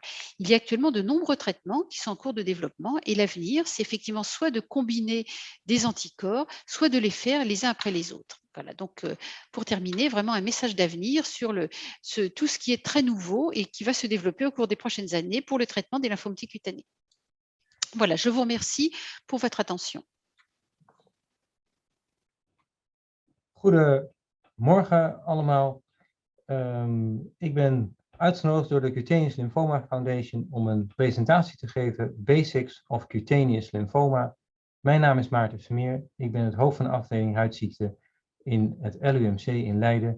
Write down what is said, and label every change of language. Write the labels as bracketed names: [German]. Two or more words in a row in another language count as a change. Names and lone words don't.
[French] Il y a actuellement de nombreux traitements qui sont en cours de développement et l'avenir, c'est effectivement soit de combiner des anticorps, soit de les faire les uns après les autres. Voilà, donc pour terminer, vraiment un message d'avenir sur tout ce qui est très nouveau et qui va se développer au cours des prochaines années pour le traitement des lymphomes T cutanés. Voilà, je vous remercie pour votre attention. [Dutch] Goedemorgen allemaal. Ik ben uitgenodigd door de Cutaneous Lymphoma Foundation om een presentatie te geven, Basics of Cutaneous Lymphoma. Mijn naam is Maarten Vermeer. Ik ben het hoofd van de afdeling huidziekten in het LUMC in Leiden.